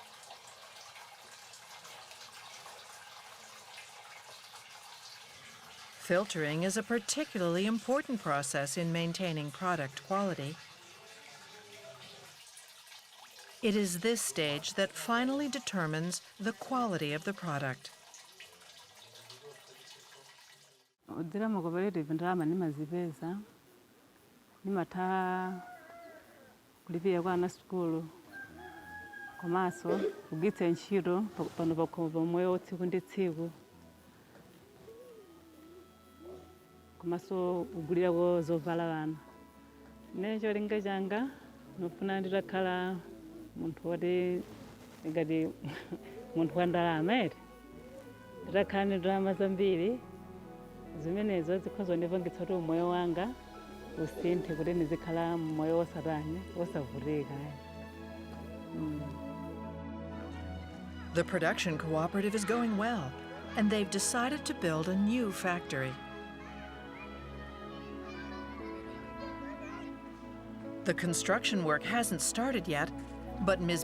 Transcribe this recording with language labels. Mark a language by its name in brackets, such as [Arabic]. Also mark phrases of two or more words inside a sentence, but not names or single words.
[English] Filtering is a particularly important process in maintaining product quality. It is this stage that finally determines the quality of the product. [Nyanja] Odzera mu cooperative ndalama nimazipeza nimatha kulipira kwa ana sukulu komanso kugwiritsa ntchito pano pakhomo pomwewo tsiku ndi tsiku komanso kugulirako zovala vana. Mmene cholinga changa ndifuna nditakhala munthu woti ngati munthu wa ndalama ere nditakhala ndi ndalama zambiri zimenezo zikhoza kundipangitsa kuti umoyo wanga usinthe kuti ndizikhala mmoyo wosatani wosavutika. [English] The production cooperative is going well, and they've decided to build a new factory. The construction work hasn't started yet, but Ms.